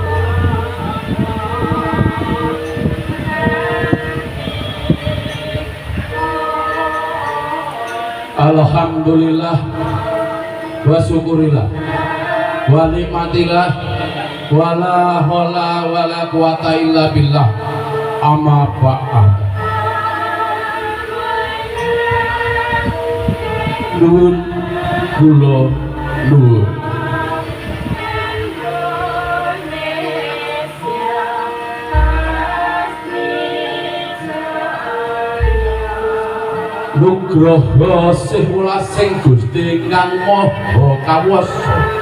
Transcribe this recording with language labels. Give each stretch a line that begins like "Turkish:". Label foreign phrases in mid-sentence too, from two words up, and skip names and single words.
Arabic: الحمد لله وشكر الله ونعمة الله ولا حول ولا قوة إلا بالله. أما بعد.
Javanese: Nuwun kula nuwun. Nugraha sih welasing Gusti Kang Maha Kawasa.